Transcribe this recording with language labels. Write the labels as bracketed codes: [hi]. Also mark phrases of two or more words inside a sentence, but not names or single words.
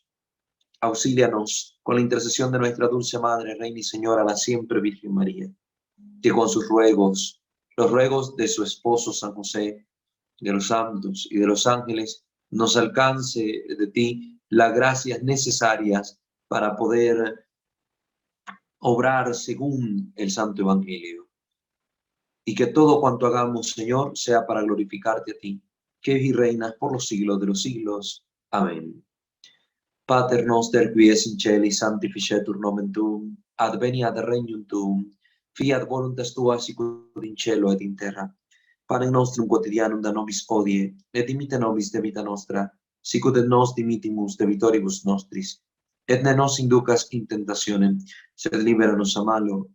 [es] Auxílianos con la intercesión de nuestra dulce Madre, Reina y Señora, la siempre Virgen María, que con sus ruegos, los ruegos de su esposo San José, de los santos y de los ángeles, nos alcance de ti las gracias necesarias para poder obrar según el Santo Evangelio. Y que todo cuanto hagamos, Señor, sea para glorificarte a ti, que vives y reinas por los siglos de los siglos. Amén. [la] Pater noster qui es in celi, sanctificetur nomen tuum, adveniat regnum tuum, fiat voluntas tua sicut in cielo et in terra. Panem nostrum quotidianum da nobis hodie, et dimitte nobis debita nostra, sicut et nos dimittimus debitoribus nostris, et ne nos inducas in tentationem, sed libera nos a malo.